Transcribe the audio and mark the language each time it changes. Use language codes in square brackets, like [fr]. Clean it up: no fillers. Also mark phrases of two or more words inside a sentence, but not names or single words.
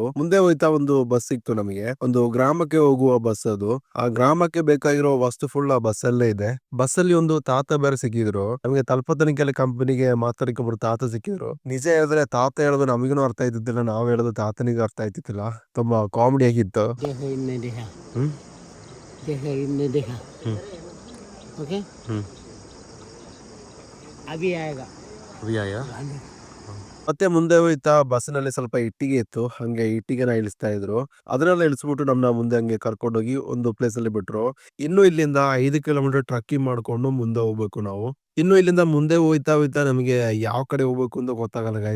[kn] ಮುಂದೆ ಹೋಯ್ತಾ ಒಂದು ಬಸ್ ಸಿಕ್ತು ನಮಗೆ. ಒಂದು ಗ್ರಾಮಕ್ಕೆ ಹೋಗುವ ಬಸ್ ಅದು. ಆ ಗ್ರಾಮಕ್ಕೆ ಬೇಕಾಗಿರೋ ವಸ್ತು ಫುಲ್ ಆ ಬಸ್ ಅಲ್ಲೇ ಇದೆ. ಬಸ್ ಅಲ್ಲಿ ಒಂದು ತಾತ ಬೇರೆ ಸಿಕ್ಕಿದ್ರು. ನಮಗೆ ತಲುಪತನಿಕೆಲ್ಲ ಕಂಪನಿಗೆ ಮಾತಾಡಕ್ಕೆ ಒಬ್ರು ತಾತ ಸಿಕ್ಕಿದ್ರು. ನಿಜ ಹೇಳಿದ್ರೆ ತಾತ ಹೇಳೋದು ನಮಗೂ ಅರ್ಥ ಆಯ್ತಿದ್ದಿಲ್ಲ, ನಾವ್ ಹೇಳೋದು ತಾತನಿಗೂ ಅರ್ಥ ಆಯ್ತಿತ್ತಿಲ್ಲ. ತುಂಬಾ ಕಾಮಿಡಿ ಆಗಿತ್ತು. [hi] देखो इनने देखा ಹ್ಮ್ देखो इनने देखा ಹ್ಮ್ ओके ಹ್ಮ್ अभी आएगा ಅಯ್ಯ. [kn] ಮತ್ತೆ ಮುಂದೆ ಹೋಯ್ತಾ ಬಸ್ಸಿನಲ್ಲಿ ಸ್ವಲ್ಪ ಇಟ್ಟಿಗೆ ಇತ್ತು. ಹಂಗೆ ಇಟ್ಟಿಗೆನ ಇಳಿಸ್ತಾ ಇದ್ರು. ಅದನ್ನೆಲ್ಲ ಇಳಿಸ್ಬಿಟ್ಟು ನಮ್ನ ಮುಂದೆ ಹಂಗೆ ಕರ್ಕೊಂಡೋಗಿ ಒಂದು ಪ್ಲೇಸ್ ಅಲ್ಲಿ ಬಿಟ್ರು. ಇನ್ನು ಇಲ್ಲಿಂದ 5 ಕಿಲೋಮೀಟರ್ ಟ್ರಕ್ಕಿಂಗ್ ಮಾಡ್ಕೊಂಡು ಮುಂದೆ ಹೋಗ್ಬೇಕು ನಾವು. ಇನ್ನು ಇಲ್ಲಿಂದ ಮುಂದೆ ಹೋಯ್ತಾ ಹೋಯ್ತಾ ನಮಗೆ ಯಾವ ಕಡೆ ಹೋಗ್ಬೇಕು ಅಂತ ಗೊತ್ತಾಗಲ್ಲ ಗೈಸ್.